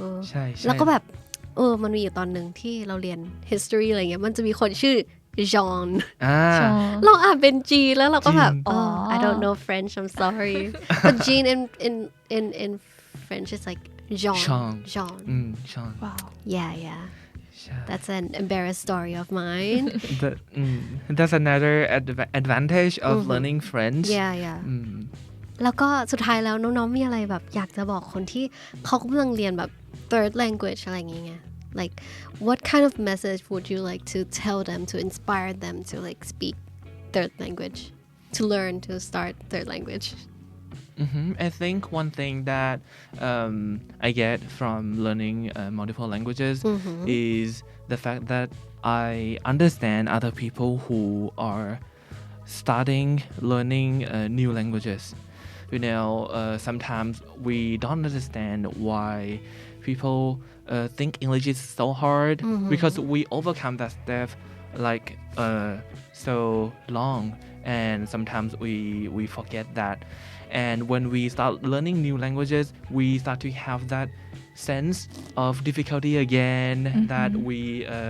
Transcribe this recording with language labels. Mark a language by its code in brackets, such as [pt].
[th] ใช่ แล้วก็แบบมันมีอยู่ตอนนึงที่เราเรียน history อะไรเงี้ยมันจะมีคนชื่อจอห์นเราอ่านเป็นจีแล้วเราก็แบบ [en] I don't know French I'm sorry but Jean in French is like Jean wow yeah that's an embarrassed story of mine that's another advantage of learning French yeah [th] แล้วก็สุดท้ายแล้วน้องๆมีอะไรแบบอยากจะบอกคนที่เขากำลังเรียนแบบ [en] third language [th] อะไรอย่างเงี้ย [en] like what kind of message would you like to tell them to inspire them to like speak third language to learn to start third language I think one thing that I get from learning multiple languages is the fact that I understand other people who are starting learning new languages. You know, sometimes we don't understand why people think English is so hard because we overcome that step like so long and sometimes we forget that and when we start learning new languages we start to have that sense of difficulty again that we